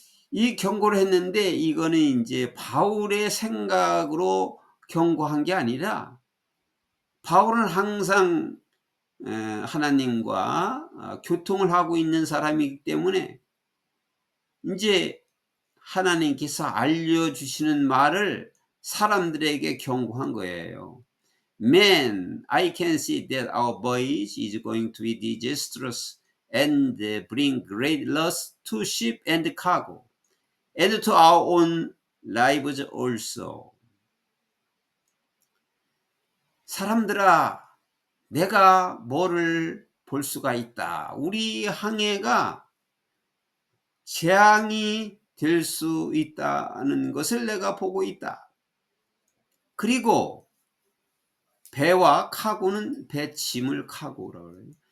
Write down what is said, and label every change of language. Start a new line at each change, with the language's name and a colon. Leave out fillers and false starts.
Korean: 이 경고를 했는데 이거는 이제 바울의 생각으로 경고한 게 아니라, 바울은 항상 하나님과 교통을 하고 있는 사람이기 때문에 이제 하나님께서 알려주시는 말을 사람들에게 경고한 거예요.
English: Man, I can see that our voyage is going to be disastrous and bring great loss to ship and cargo, and to our own lives also.
Korean: 사람들아, 내가 뭐를 볼 수가 있다. 우리 항해가 재앙이 될 수 있다는 것을 내가 보고 있다. 그리고 배와 카고는 배 짐을 카고라고 해요.